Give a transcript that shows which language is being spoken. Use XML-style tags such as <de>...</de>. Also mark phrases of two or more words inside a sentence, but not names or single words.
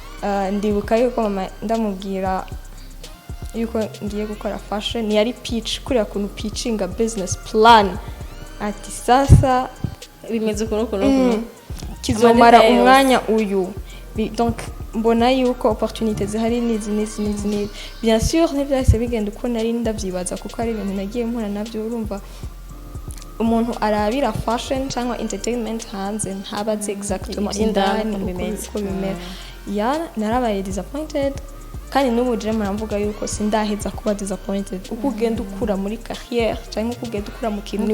<rn>ndibuka yuko mama ndamubwira yuko ngiye gukora fashion yari pitch kuriya kuntu pitchinga</rn> <en>business plan</en> <rn>ati sasa bimeze kuno kizomara umwanya uyu donc mbona yuko opportunité zihari nizi</rn> <fr>bien sûr</fr> <rn>n'ibyahise bigenda uko nari ndabyibaza kuko ari ibintu nagiye mpura nabyo urumva umuntu arabira fashion cyangwa entertainment hanze ntabaze exactement indani uko bimera narabaye disappointed kandi n'ubu je muramvuga yuko sindaheza kuba disappointed uko ugenda ukura muri carrière cyangwa uko ugenda ukura mu kintu</rn>